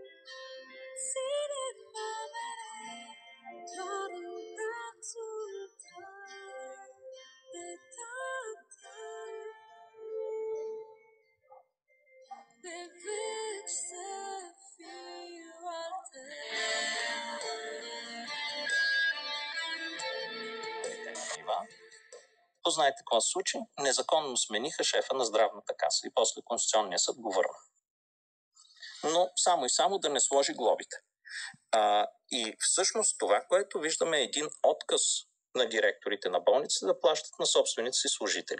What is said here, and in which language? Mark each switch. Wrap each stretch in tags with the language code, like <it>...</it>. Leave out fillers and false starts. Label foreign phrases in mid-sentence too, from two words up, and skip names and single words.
<ro>Ține-mă mereu doar în brațul tău de tată. Pe veci să fiu al tău.</ro> <bg>Знаете какво се случи? Незаконно смениха шефа на здравната каса и после Конституционния съд го върна. Но само и само да не сложи глобите. И всъщност това, което виждаме, е един отказ на директорите на болниците да плащат на собствените си служители.</bg>